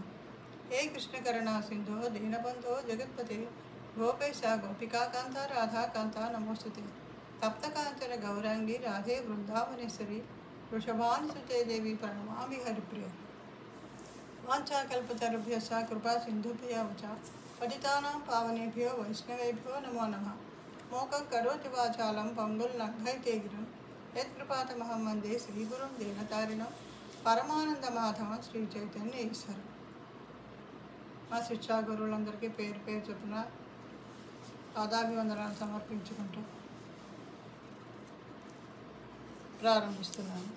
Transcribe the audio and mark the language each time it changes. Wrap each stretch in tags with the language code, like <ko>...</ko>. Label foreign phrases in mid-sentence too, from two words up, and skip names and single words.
<sa>హే కృష్ణ కరుణా సింధో దీనబంధో జగత్పతే గోపేశ గోపికాకాంత రాధాకాంత నమోస్తుతే. తప్తకాంచన గౌరాంగి రాధే బృందావనేశ్వరి వృషభానుసుతే దేవి ప్రణమామి హరిప్రియ. వాంఛాకల్పతరుభ్యశ్చ కృపా సింధుభ్యో చ పతితానాం పావనేభ్యో వైష్ణవేభ్యో నమో నమః. మోకం కరోతి వాచాలం పంగుల్లంఘైతే గిరిం యత్కృపాతమహం వందే శ్రీగురుం దీనతారిణం పరమానందమాధవం శ్రీ చైతన్య ఈశ్వరం.</sa> <te>మా శిక్షా గురువులందరికీ పేరు పేరు చొప్పున పాదాభివందనాలు సమర్పించుకుంటూ ప్రారంభిస్తున్నాను.</te>